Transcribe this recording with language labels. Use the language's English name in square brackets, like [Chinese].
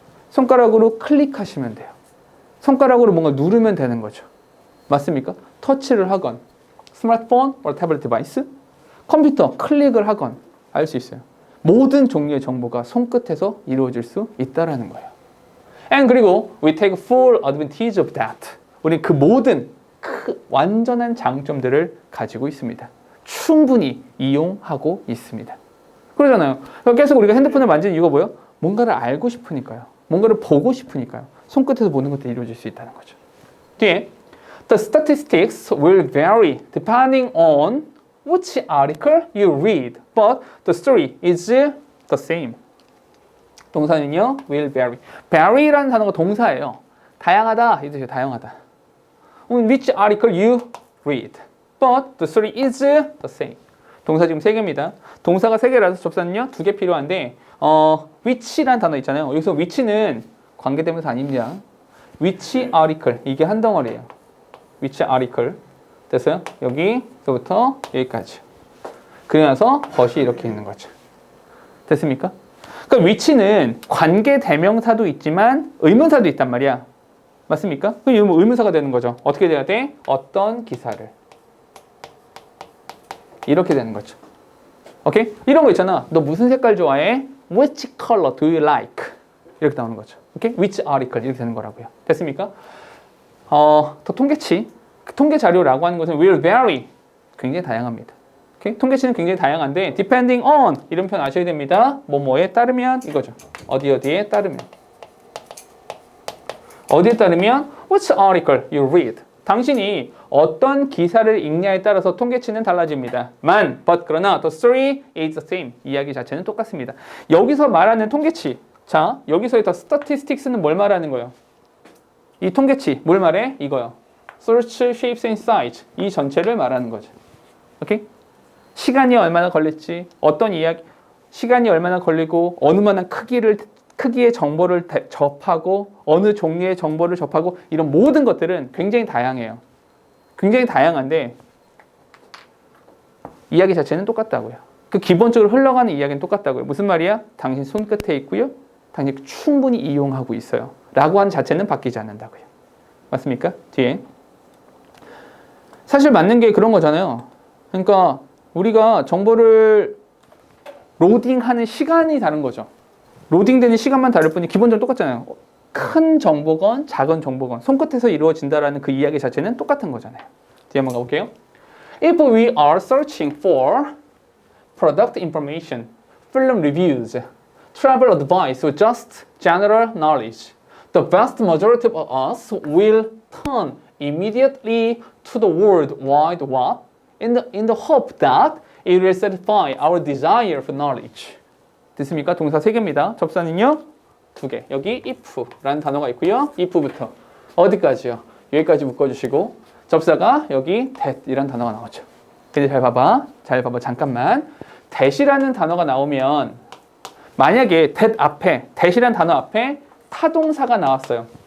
[Korean] 손가락으로 클릭하시면 돼요. 손가락으로 뭔가 누르면 되는 거죠. 맞습니까? 터치를 하건 스마트폰 or 태블릿 디바이스 컴퓨터 클릭을 하건 알 수 있어요. 모든 종류의 정보가 손끝에서 이루어질 수 있다라는 거예요. [English] And [Korean] 그리고 [English] we take full advantage of that. [Korean] 우리 그 모든 완전한 장점들을 가지고 있습니다. 충분히 이용하고 있습니다. 그러잖아요. 계속 우리가 핸드폰을 만지는 이유가 뭐예요? 뭔가를 알고 싶으니까요. 뭔가를 보고 싶으니까요. 손끝에서 보는 것들이 이루어질 수 있다는 거죠. 뒤에 [English] The statistics will vary depending on which article you read, but the story is the same. [Korean] 동사는요, [English] will vary. [Korean] vary라는 단어가 동사예요. 다양하다, 이 뜻이에요. 다양하다. [English] Which article you read, but the story is the same. [Korean] 동사 지금 3개입니다. 동사가 3개라서 접사는요 2개 필요한데 which라는 단어 있잖아요. 여기서 which는 관계대명사 아닙니다. which article 이게 한 덩어리예요. which article 됐어요? 여기서부터 여기까지. 그러면서 벗이 이렇게 있는 거죠. 됐습니까? 그러니까 which는 관계대명사도 있지만 의문사도 있단 말이야. 맞습니까? 그럼 의문사가 되는 거죠. 어떻게 돼야 돼? 어떤 기사를. 이렇게 되는 거죠. 오케이? 이런 거 있잖아. 너 무슨 색깔 좋아해? [English] Which color do you like? [Korean] 이렇게 나오는 거죠. 오케이? [English] Which article? [Korean] 이렇게 되는 거라고요. 됐습니까? 더 통계치. 그 통계 자료라고 하는 것은 [English] will vary. [Korean] 굉장히 다양합니다. 오케이? 통계치는 굉장히 다양한데 [English] depending on [Korean] 이런 표현 아셔야 됩니다. 뭐뭐에 따르면 이거죠. 어디에 따르면. 어디에 따르면 [English] which article you read. [Korean] 당신이 어떤 기사를 읽냐에 따라서 통계치는 달라집니다. [English] but [Korean] 그러나 [English] the story is the same. [Korean] 이야기 자체는 똑같습니다. 여기서 말하는 통계치. 자, 여기서의 the statistics는 뭘 말하는 거예요? 이 통계치 뭘 말해? 이거요. [English] search, shapes and size. [Korean] 이 전체를 말하는 거죠. 오케이? 시간이 얼마나 걸릴지, 어떤 이야기, 시간이 얼마나 걸리고 어느 만한 크기의 정보를 접하고 어느 종류의 정보를 접하고 이런 모든 것들은 굉장히 다양해요. 굉장히 다양한데 이야기 자체는 똑같다고요. 그 기본적으로 흘러가는 이야기는 똑같다고요. 무슨 말이야? 당신 손끝에 있고요. 당신 충분히 이용하고 있어요. 라고 하는 자체는 바뀌지 않는다고요. 맞습니까? 뒤에 사실 맞는 게 그런 거잖아요. 그러니까 우리가 정보를 로딩하는 시간이 다른 거죠. 로딩되는 시간만 다를 뿐이 기본적으로 똑같잖아요. 큰 정보건 작은 정보건 손끝에서 이루어진다라는 그 이야기 자체는 똑같은 거잖아요. 뒤에 한번 가볼게요. [English] If we are searching for product information, film reviews, travel advice, or just general knowledge, the vast majority of us will turn immediately to the World Wide Web in the hope that it will satisfy our desire for knowledge. [Korean] 됐습니까? 동사 3개입니다. 접사는요? 2개. 여기 if라는 단어가 있고요. if부터 어디까지요? 여기까지 묶어주시고 접사가 여기 that이라는 단어가 나오죠. 근데 잘 봐봐. 잠깐만. that이라는 단어가 나오면 만약에 that 앞에 that이라는 단어 앞에 타동사가 나왔어요.